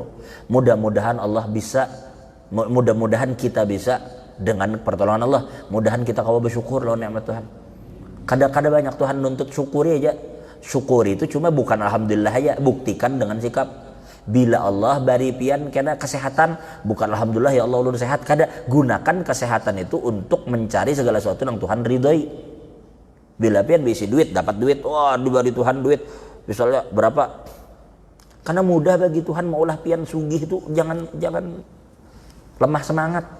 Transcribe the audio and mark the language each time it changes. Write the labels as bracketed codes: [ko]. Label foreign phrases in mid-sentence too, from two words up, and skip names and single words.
[id] Mudah-mudahan Allah bisa, mudah-mudahan kita bisa dengan pertolongan Allah, mudahan kita kawa bersyukur lawan nikmat Tuhan. Kadang-kadang banyak Tuhan nuntut syukuri aja. Syukuri itu cuma bukan alhamdulillah aja, buktikan dengan sikap. Bila Allah bari pian kena kesehatan, bukan [ar] alhamdulillah ya Allah [bjn] ulun sehat, kada, [id] gunakan kesehatan itu untuk mencari segala sesuatu yang Tuhan ridhoi. Bila [bjn] pian bisi duit, [id] dapat duit, wah diberi Tuhan duit misalnya berapa, karena mudah bagi Tuhan [bjn] maulah pian sugih [id] itu, jangan lemah semangat.